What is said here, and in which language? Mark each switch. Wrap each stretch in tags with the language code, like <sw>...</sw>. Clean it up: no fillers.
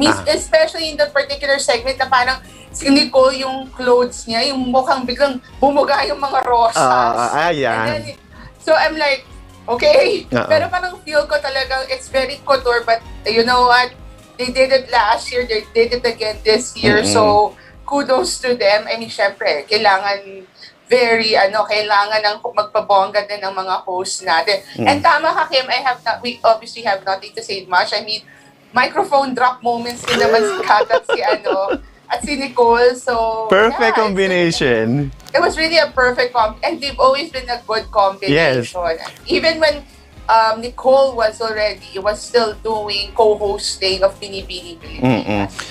<en>Especially in the particular segment</en> <tl>na parang si Nicole, yung clothes niya, yung mukhang biglang bumuga yung mga rosas. Yan.</tl> <en>So I'm like, okay.</en> <tl>Pero parang feel ko talagang</tl> <en>it's very couture, but you know what? They did it last year, they did it again this year. So kudos to them. I mean,</en> <tl>syempre, kailangan ng magpabongga din ng mga hosts natin.</tl> <en>And</en> <tl>tama ka,</tl> <en>Kim, we obviously have nothing to say much. I mean, microphone drop moments</en> <tl>din naman</tl> <en>si Kat at si Nicole. So Perfect combination. It was really a perfect and they've always been a good combination. Yes. Even when Nicole was still doing co-hosting of Binibini Pilipinas.</en>